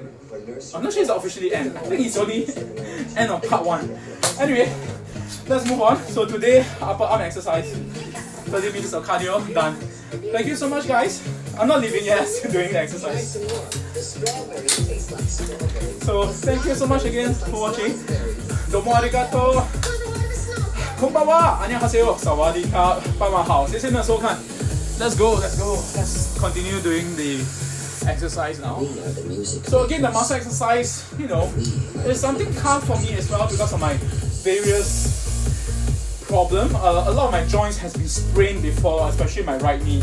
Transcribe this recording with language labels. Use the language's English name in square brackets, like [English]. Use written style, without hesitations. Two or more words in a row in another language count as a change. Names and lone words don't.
[English] I'm not sure it's officially end. I think it's only end of part 1. Anyway, let's move on. So today, upper arm exercise. 30 minutes of cardio done. Thank you so much, guys. I'm not leaving yet, still doing the exercise. So thank you so much again for watching. [Japanese] どうも ありがとう。こんばんは. Annyeonghaseyo. Sawadika. Pamahao. [Chinese] 谢谢你们收看. [English] Let's go. Let's continue doing the exercise now. So again, the muscle exercise, is something tough for me as well because of my various problem. A lot of my joints has been sprained before, especially my right knee.